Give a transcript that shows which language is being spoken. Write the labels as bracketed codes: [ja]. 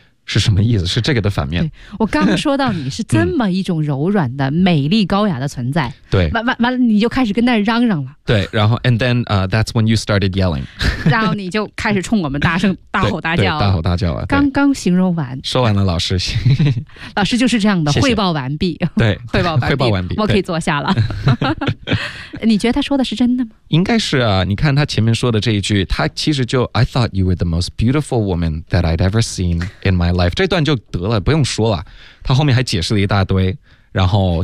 [zh] 是什么意思？是这个的反面。对，我刚说到你是这么一种柔软的、美丽高雅的存在。对，完了，你就开始跟那儿嚷嚷了。对，然后 [en] and then that's when you started yelling 。 [zh] 然后你就开始冲我们大吼大叫，大吼大叫啊！刚刚形容完，说完了，老师，老师就是这样的，汇报完毕。对，汇报完毕，我可以坐下了。你觉得他说的是真的吗？应该是啊，你看他前面说的这一句，他其实就 [en] I thought you were the most beautiful woman that I'd ever seen in my life [zh] 这段就得了，不用说了，他后面还解释了一大堆，然后